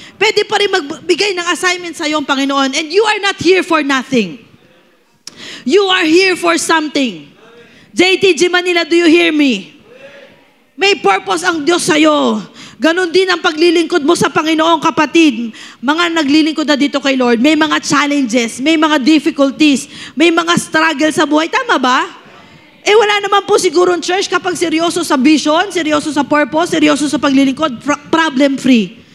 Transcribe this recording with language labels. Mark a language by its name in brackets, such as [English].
[Filipino] Pwede pa rin magbigay ng assignment sa iyong Panginoon. [English] And you are not here for nothing. You are here for something. JTG Manila, do you hear me? [Filipino] May purpose ang Diyos sa'yo. Ganon din ang paglilingkod mo sa Panginoon, kapatid. Mga naglilingkod na dito kay Lord, may mga challenges, may mga difficulties, may mga struggle sa buhay. Tama ba? Eh wala naman po siguro ang church kapag seryoso sa vision, seryoso sa purpose, seryoso sa paglilingkod, problem-free.